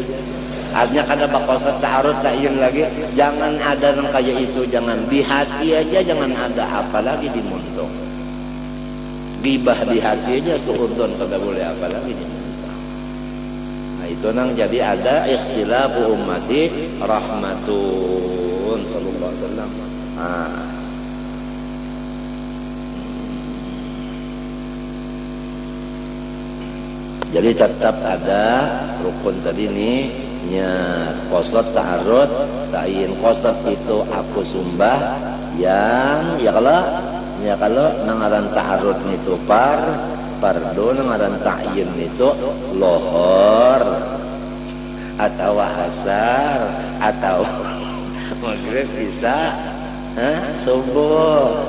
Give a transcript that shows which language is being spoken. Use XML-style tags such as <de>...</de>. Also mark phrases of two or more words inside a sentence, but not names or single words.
<bjn>Artinya kada bakosa</bjn> <ar>تعرض تعيين</ar> <bjn>lagi. Jangan ada nang kayak itu, jangan di hati aja, jangan ada apalagi di muntung. Gibah di hati aja suudon kada boleh apalagi di muntung. Nah itu nang jadi ada</bjn> <ar>اختلاف أمتي رحمة صلى الله عليه وسلم.</ar> <bjn>Jadi tetap ada rukun tadi nih,</bjn> <ar>قصد تعرض تعيين.</ar> <bjn>Qasad itu aku sumbah yang kalau nangaran ta'arud itu fardu, nangaran ta'yin itu lohor atau asar atau maghrib isya subuh.</bjn>